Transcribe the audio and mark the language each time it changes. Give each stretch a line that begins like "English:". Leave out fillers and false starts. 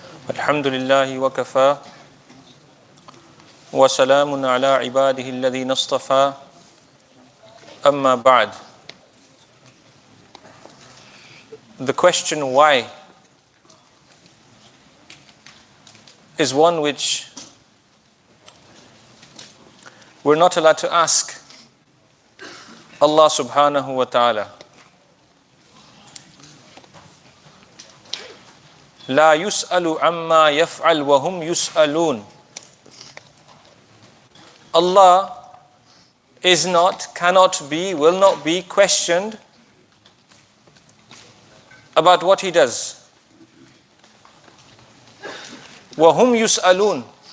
Arabic: الحمد لله وكفى وسلام على عباده الذين اصطفى أما بعد.
English: The question why is one which we're not allowed to ask Allah subhanahu wa ta'ala.
Arabic: لا يسأل عما يفعل وهم يسألون.
English: Allah is not, cannot be, will not be questioned about what He does.
Arabic: وهم يسألون.